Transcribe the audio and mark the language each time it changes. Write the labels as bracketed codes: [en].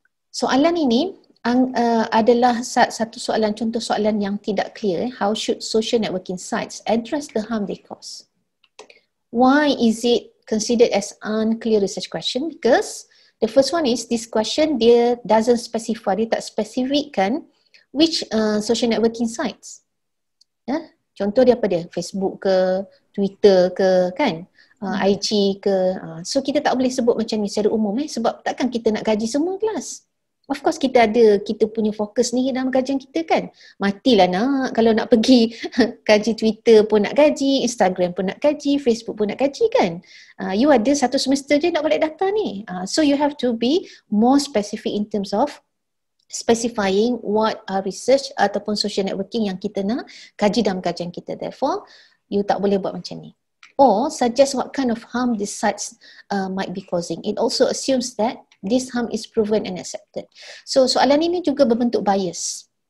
[ms] Soalan ini adalah satu soalan, contoh soalan yang tidak clear. [en] How should social networking sites address the harm they cause? Why is it considered as unclear research question? Because the first one is this question dia doesn't specify, [ms] dia tak spesifikkan [en] which social networking sites. [ms] Contoh dia apa dia? Facebook ke, Twitter ke, kan? IG ke. So kita tak boleh sebut macam ni secara umum sebab takkan kita nak gaji semua kelas. Of course kita punya fokus ni dalam kajian kita kan. Matilah nak, kalau nak pergi kaji Twitter pun nak gaji, Instagram pun nak gaji, Facebook pun nak gaji kan. You ada satu semester je nak balik data ni. [en] So you have to be more specific in terms of specifying what are research ataupun social networking [ms] yang kita nak kaji dalam kajian kita. Therefore, you tak boleh buat macam ni. [en] Or suggest what kind of harm these sites might be causing. It also assumes that this harm is proven and accepted. [ms] So soalan ini juga berbentuk bias.